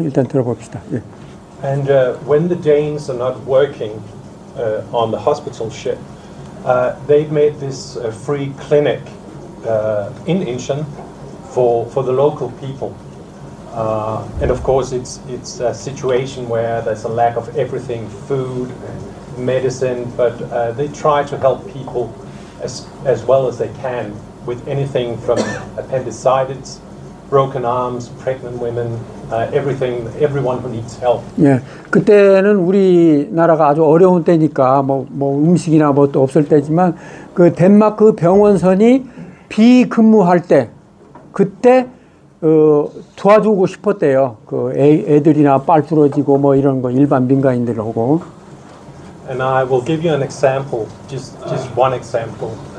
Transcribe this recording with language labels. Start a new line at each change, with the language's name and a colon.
Korean: 일단 들어봅시다. 예.
English: And when the Danes are not working on the hospital ship, they've made this free clinic in Incheon for the local people. And of course, it's a situation where there's a lack of everything, food, medicine, but they try to help people as well as they can with anything from appendicitis, broken arms, pregnant women, everyone who needs help.
Korean: 예, 그때는 우리나라가 아주 어려운 때니까 뭐 음식이나 뭐 또 없을 때지만 그 덴마크 병원선이 비근무할 때 그때 도와주고 싶었대요. 그 애들이나 빨 부러지고 뭐 이런 거 일반 민간인들하고.
English: And I will give you an example, just one example.